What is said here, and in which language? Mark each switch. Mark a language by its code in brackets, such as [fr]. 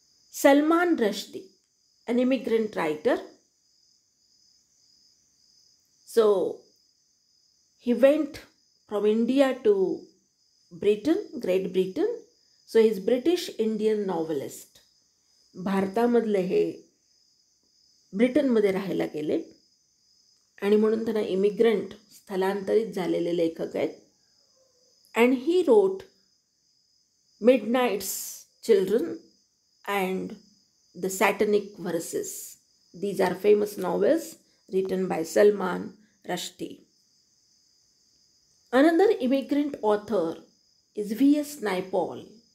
[en] Salman Rushdie, an immigrant writer. So he went from India to Britain, Great Britain. So he is British Indian novelist. [mr] भारतामधले हे ब्रिटनमध्ये राहायला गेले आणि म्हणून त्यांना इमिग्रंट स्थलांतरित झालेले लेखक आहेत. [en] And he wrote Midnight's Children and The Satanic Verses. These are famous novels written by Salman Rushdie. Another immigrant author is V.S. Naipaul.